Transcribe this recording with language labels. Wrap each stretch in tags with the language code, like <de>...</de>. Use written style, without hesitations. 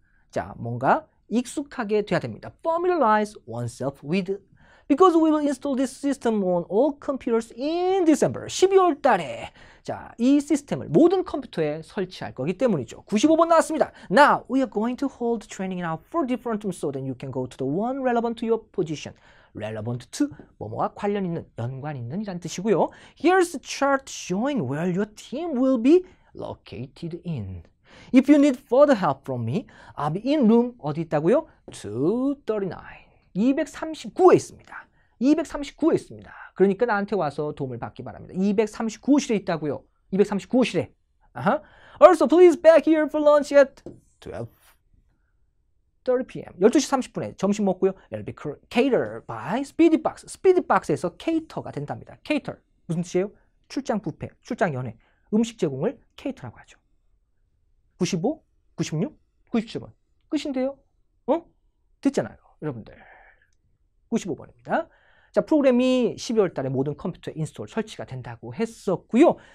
<ko>자, 뭔가 익숙하게 돼야 됩니다.</ko> <en>Familiarize oneself with. Because we will install this system on all computers in December.</en> <ko>12월 달에 자, 이 시스템을 모든 컴퓨터에 설치할 거기 때문이죠. 95번 나왔습니다.</ko> <en>Now, we are going to hold training in our 4 different rooms so that you can go to the one relevant to your position.</en> <ko>relevant to 뭐뭐와 관련 있는, 연관 있는 이란 뜻이고요.</ko> <en>Here's a chart showing where your team will be located in. If you need further help from me, I'll be in room</en> <ko>어디 있다고요? 239. 239에 있습니다. 239에 있습니다. 그러니까 나한테 와서 도움을 받기 바랍니다. 239호실에 있다고요. 239호실에.</ko> <en>Also, please back here for lunch at 12:30 p.m.</en> <ko>12시 30분에 점심 먹고요. It'll be catered by Speedybox. 스피디박스에서 케이터가 된답니다. cater. 무슨 뜻이에요? 출장 뷔페, 출장 연회. 음식 제공을 cater라고 하죠. 95, 96, 97번. 끝인데요? 됐잖아요. 여러분들. 95번입니다. 자, 프로그램이 12월 달에 모든 컴퓨터에 인스톨 설치가 된다고 했었고요.</ko>